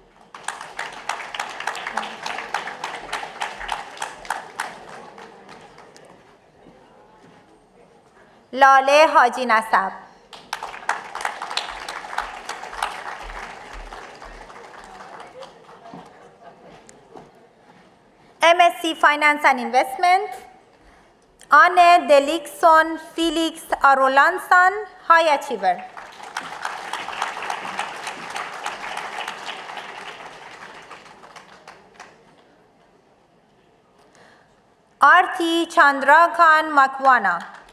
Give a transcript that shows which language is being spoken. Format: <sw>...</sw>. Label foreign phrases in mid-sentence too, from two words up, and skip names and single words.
<en>Lale Haji Nasab. MSc Finance and Investment. Anne Delikson Felix Arolansan, High Achiever. Arti Chandrakhan Makwana.</en>